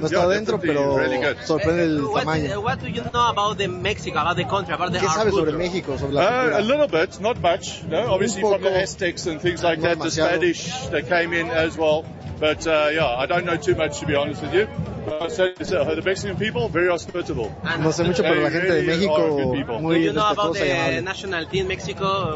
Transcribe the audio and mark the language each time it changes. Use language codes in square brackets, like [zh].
[es] no está dentro, pero [en] really good. [es] Sorprende el tamaño. [en] What do you know about the Mexico, about the country, about the [es] ¿Qué sabes sobre México, sobre la cultura? [en] A little bit, not much. No, obviously from the Aztecs and things like that, demasiado. The Spanish that came in as well. But I don't know too much, to be honest with you. So, the Mexican people, very hospitable. [es] No sé mucho, pero la gente de México, muy [en] Do you know about the national team Mexico?